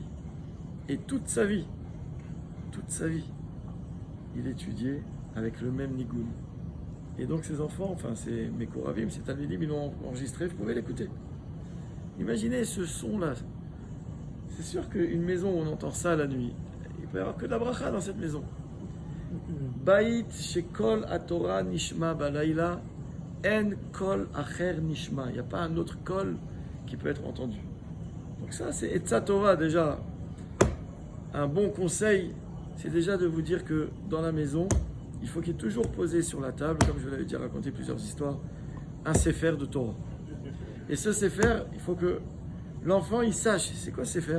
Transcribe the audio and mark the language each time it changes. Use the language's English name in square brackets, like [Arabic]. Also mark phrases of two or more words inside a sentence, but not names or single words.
[French] Et toute sa vie, il étudiait avec le même nigun. Et donc ses enfants, enfin c'est mes Koravim, c'est Talmidim, ils l'ont enregistré, vous pouvez l'écouter. Imaginez ce son-là. C'est sûr qu'une maison où on entend ça la nuit, il peut y avoir que de la bracha dans cette maison. [Hebrew] בית שקול התורה נשמע בלילה אין קול אחר נשמע. [French] Il n'y a pas un autre kol qui peut être entendu. Donc ça c'est [Hebrew] עצת תורה [French] déjà. Un bon conseil, c'est déjà de vous dire que dans la maison, il faut qu'il y ait toujours posé sur la table, comme je vous l'avais déjà raconté plusieurs histoires, un sefer de Torah. Et ce sefer, il faut que l'enfant il sache, c'est quoi ce sefer?